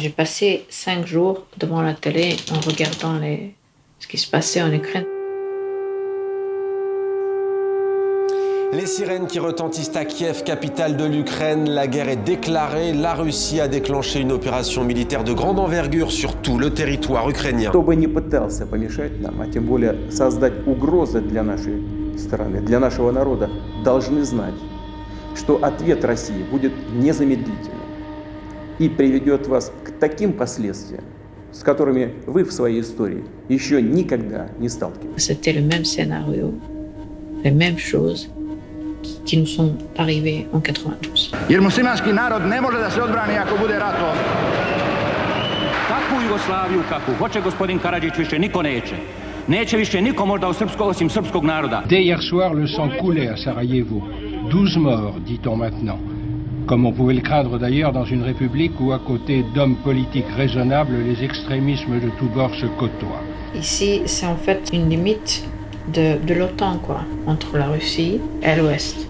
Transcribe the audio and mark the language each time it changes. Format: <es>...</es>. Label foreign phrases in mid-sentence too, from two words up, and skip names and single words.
<fr>J'ai passé 5 jours devant la télé en regardant ce qui se passait en Ukraine. Les sirènes qui retentissent à Kiev, capitale de l'Ukraine, la guerre est déclarée. La Russie a déclenché une opération militaire de grande envergure sur tout le territoire ukrainien.</fr> <ru>Кто бы ни пытался помешать нам, а тем более создать угрозы для нашей страны, для нашего народа, должны знать, что ответ России будет незамедлительным и приведет вас к таким последствиям, с которыми вы в своей истории еще никогда не сталкивались.</ru> <fr>C'était le même scénario, les mêmes choses qui nous sont arrivées en 92.</fr> <sr>Jer muslimanski narod ne može da se odbrani ako bude ratovao. Takvu Jugoslaviju kakvu hoće gospodin Karadžić više niko neće. Neće više niko možda osim srpskog naroda.</sr> <fr>Dès hier soir, le sang coulait à Sarajevo. 12 morts, dit-on maintenant. Comme on pouvait le craindre d'ailleurs dans une république où, à côté d'hommes politiques raisonnables, les extrémismes de tous bords se côtoient. Ici, c'est en fait une limite de l'OTAN, quoi, entre la Russie et l'Ouest.</fr>